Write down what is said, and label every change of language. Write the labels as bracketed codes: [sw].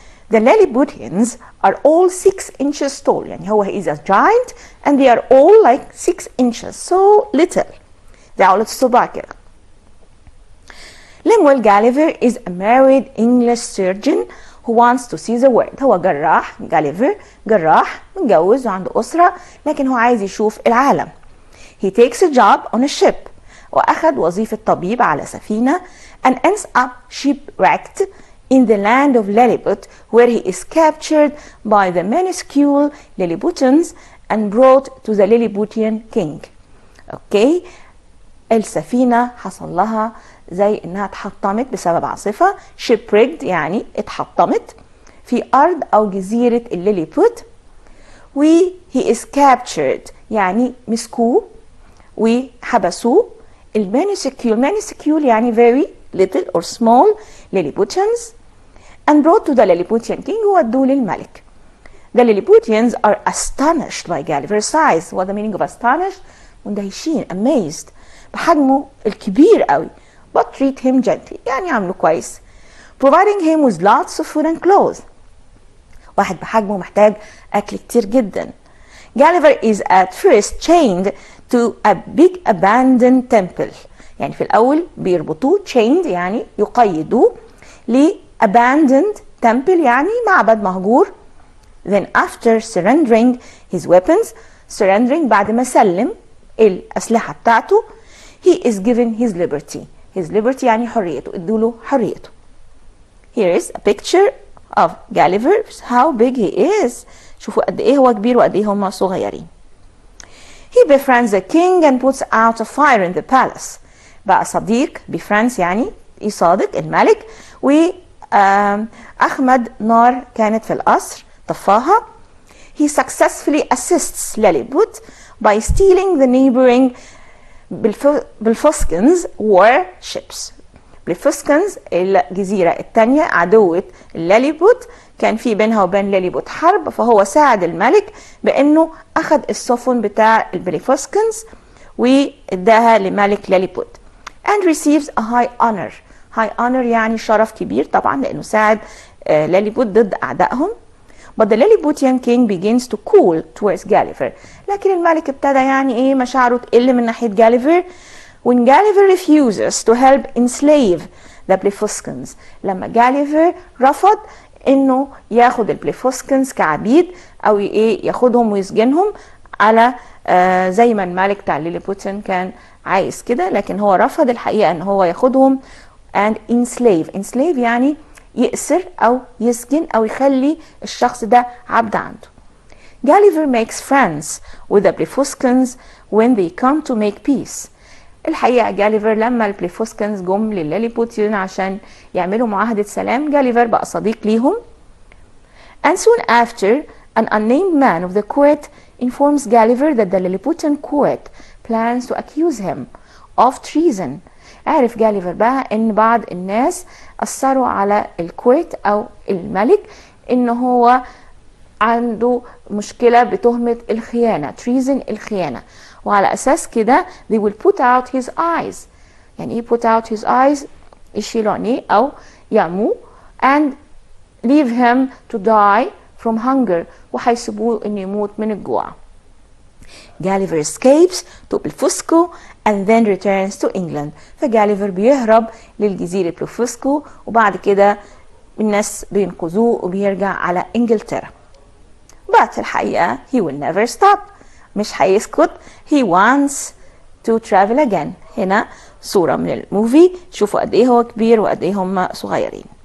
[en] The Lilliputians are all 6 inches tall. [ar] يعني هو [en] he is a giant and they are all like 6 inches. So little. [ar] دي عقلة الصباع كده. [en] Lemuel Gulliver is a married English surgeon who wants to see the world. [ar] هو جراح. Gulliver جراح متجوز وعنده أسرة لكن هو عايز يشوف العالم. [en] He takes a job on a ship. [ar] وأخذ وظيفة طبيب على سفينة [en] and ends up shipwrecked in the land of Lilliput, where he is captured by the minuscule Lilliputians and brought to the Lilliputian king. [ar] اوكي، السفينة حصل لها زي انها اتحطمت بسبب عاصفة، shipwrecked يعني اتحطمت في ارض او جزيرة الليليبوت، و [en] he is captured [ar] يعني مسكوه وحبسوه. المانيسكيول يعني [en] very little or small Lilliputians and brought to the Lilliputian king [ar] وودوه للملك. [en] The Lilliputians are astonished by Gulliver's size. What the meaning of astonished؟ مندهشين، amazed [ar] بحجمه الكبير قوي. [en] But treat him gently [ar] يعني عامله كويس. [en] Providing him with lots of food and clothes. [ar] واحد بحجمه محتاج أكل كتير جدا. [en] Gulliver is at first chained to a big abandoned temple. [ar] يعني في الأول بيربطوه chained يعني يقيدوه ل [en] abandoned temple [ar] يعني معبد مهجور. [en] Then after surrendering his weapons, surrendering [ar] بعد ما سلم الأسلحة بتاعته, [en] he is given his liberty. His liberty [ar] يعني حريته، ادوله حريته. [en] Here is a picture of Gulliver, how big he is. [ar] شوفوا قد ايه هو كبير وقد ايه هم صغيرين. [en] He befriends the king and puts out a fire in the palace. [ar] بقى صديق، befriends يعني يصادق الملك، وأخمد نار كانت في القصر طفاها. [en] He successfully assists Lilliput by stealing the neighboring Blefuscans warships. [ar] بالفسكنز الجزيرة الثانية عدوة الليليبوت، كان في بينها وبين ليليبوت حرب، فهو ساعد الملك بأنه أخذ السفن بتاع البليفسكنز وإداها لملك ليليبوت. [en] and receives a high honor. [ar] high honor يعني شرف كبير طبعا لأنه ساعد ليليبوت ضد أعدائهم. [en] But the Lilliputian king begins to cool towards Gulliver. [ar] لكن الملك ابتدى يعني ايه مشاعره تقل من ناحية Gulliver. [en] When Gulliver refuses to help enslave the Blefuscans. [ar] لما Gulliver رفض انه ياخد البليفسكنز كعبيد او ايه ياخدهم ويسجنهم على زي ما الملك بتاع ليليبوتن كان عايز كده، لكن هو رفض الحقيقة ان هو ياخدهم [en] and enslave [ar] يعني يأسر أو يسجن أو يخلي الشخص ده عبد عنده. [en] Gulliver makes friends with the Blefuscans when they come to make peace. [ar] الحقيقة جاليفر لما البليفسكنز جم للليليبوتيون عشان يعملوا معاهدة سلام، جاليفر بقى صديق ليهم. [en] And soon after, an unnamed man of the court informs Gulliver that the Lilliputian court plans to accuse him of treason. [ar] عرف جاليفر بقى ان بعض الناس اثروا على الكويت او الملك ان هو عنده مشكلة بتهمة الخيانة، treason الخيانة، وعلى اساس كده [en] they will put out his eyes. [ar] يعني ايه [en] put out his eyes؟ [ar] يشيلوا عينيه او يعموه [en] and leave him to die from hunger، [ar] وهيسيبوه انه يموت من الجوع. [en] Gulliver escapes to Blefuscu and then returns to England. [ar] فجاليفر بيهرب للجزيرة بلوفسكو وبعد كده الناس بينقذوه وبيرجع على إنجلترا. [en] But الحقيقة he will never stop. [ar] مش هيسكت. [en] He wants to travel again. [ar] هنا صورة من الموفي، شوفوا قد ايه هو كبير وقد ايه هم صغيرين.